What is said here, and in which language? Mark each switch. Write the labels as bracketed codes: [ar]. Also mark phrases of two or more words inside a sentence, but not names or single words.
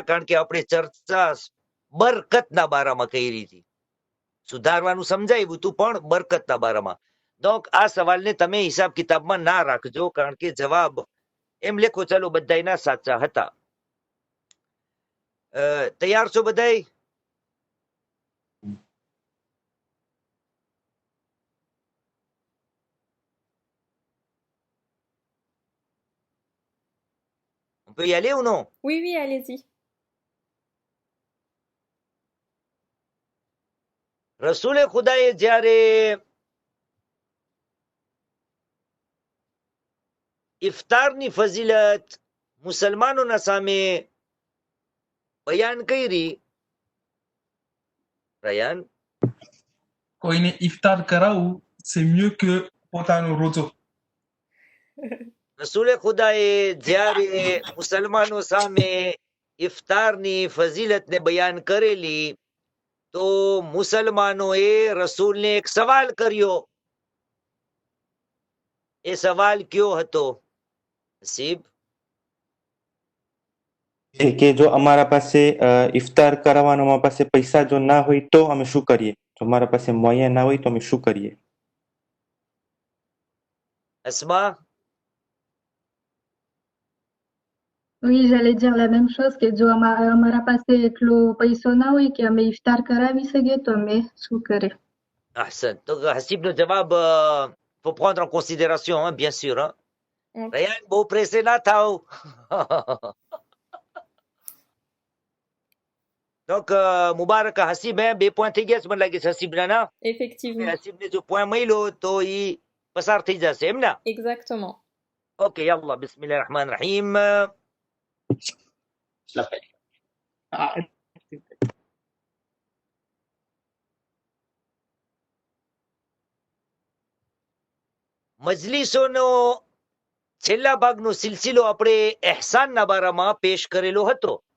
[gu] કારણ કે આપણે ચર્ચા બરકતના બારામાં કરી હતી. સુધારવાનું સમજાવ્યું હતું પણ બરકતના બારામાં. donc આ સવાલને તમે હિસાબ કિતાબમાં ના રાખજો. કારણ કે જવાબ એમ લેખો ચાલો બધાના સાચા હતા. તૈયાર છો બધાય? [fr] On peut y aller ou non? Oui, oui, allez-y. [gu] રસૂલે ખુદાએ જ્યારે ઇફતારની ફઝીલત મુસલમાનોના સામે બયાન કરી. રયાન કોઈને ઇફતાર કરાવવું [fr] c'est mieux que [gu] પોતાનો રોજો. રસૂલે ખુદાએ જ્યારે મુસલમાનો સામે ઇફતારની ફઝીલતને બયાન કરેલી તો મુસલમાનોએ રસૂલને એક સવાલ કર્યો. એ સવાલ કયો હતો હસીબ? કે જો અમારા પાસે ઇફતાર કરાવવાનો અમારા પાસે પૈસા જો ના હોય તો અમે શું કરીએ? જો અમારા પાસે મોયા ના હોય તો અમે શું કરીએ? અસ્મા? [fr] Oui, j'allais dire la même chose que [gu] જો અમારા પાસે એટલો પૈસો ના હોય કે અમે ઇફતાર કરાવી શકીએ તો અમે શું કરે? Ahsan. [fr] Donc [gu] Hasibનો જવાબ [fr] faut prendre en considération, hein, bien sûr. Hein. Ryan, [gu] બહુ પ્રેસે ના થાવ. Donc મુબારક હસીબ હે 2 પોઈન્ટ થઈ ગયા છે મને લાગે છે હસીબના ના. [fr] Effectivement. [gu] હસીબને જો પોઈન્ટ મળ્યો તો ઈ પસાર થઈ જશે એમ ને? [fr] Exactement. [gu] ઓકે [ar] يلا بسم الله الرحمن الرحيم. [gu] મજલિસોનો છેલ્લા ભાગનો સિલસિલો આપણે એહસાનના બારામાં પેશ કરેલો હતો.